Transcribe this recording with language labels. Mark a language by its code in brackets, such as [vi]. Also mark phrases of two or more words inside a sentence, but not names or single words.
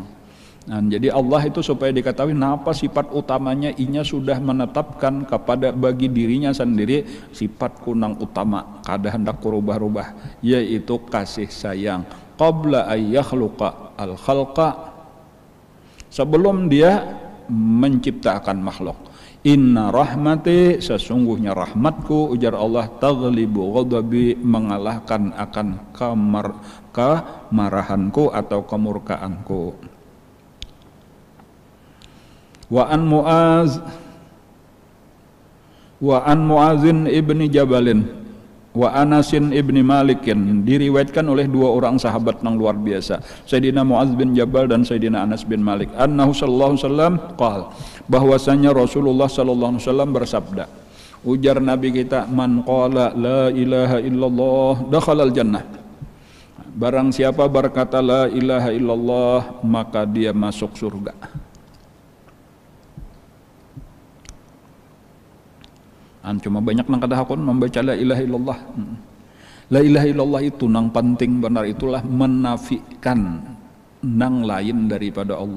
[bjn] Jadi Allah itu supaya diketahui apa sifat utamanya, inya sudah menetapkan kepada bagi dirinya sendiri sifat kunang utama, kada hendak berubah-ubah, yaitu kasih sayang. [ar] قبل أن يخلق الخلق, [bjn] sebelum dia menciptakan makhluk. [ar] إن رحمتي, [bjn] sesungguhnya rahmatku, ujar Allah, [ar] تغلب غضبي, [bjn] mengalahkan akan kemarahanku atau kemurkaanku. [ar] وعن معاذ بن جبل وأنس بن مالك, [bjn] diriwayatkan oleh dua orang sahabat yang luar biasa, Sayyidina Muaz bin Jabal dan Sayyidina Anas bin Malik, [ar] أنه صلى الله عليه وسلم قال, [bjn] bahwasanya Rasulullah [ar] صلى الله عليه وسلم [bjn] bersabda, ujar Nabi kita, [ar] من قال لا إله إلا الله دخل الجنة, [bjn] barang siapa berkata [ar] لا إله إلا الله [bjn] maka dia masuk surga. Cuma banyak nang kada hakun membaca [ar] لا إله إلا الله. لا إله إلا الله [bjn] itu nang penting benar, itulah menafikan nang lain daripada Allah.